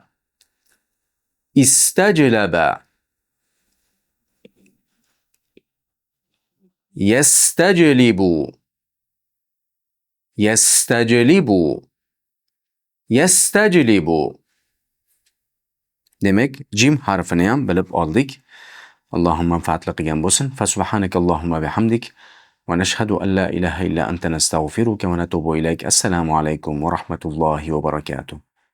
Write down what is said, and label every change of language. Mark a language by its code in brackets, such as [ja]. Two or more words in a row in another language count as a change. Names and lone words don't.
[ar] استجلب. يستجلب. يستجلب. يستجلب. [uz] Demak, jim harfini ham bilib oldik. Allohim manfaatli qilgan bo'lsin. [ar] فسبحانك اللهم بحمدك ونشهد أن لا إله إلا أنت نستغفرك ونتوب إليك. السلام عليكم ورحمة الله وبركاته.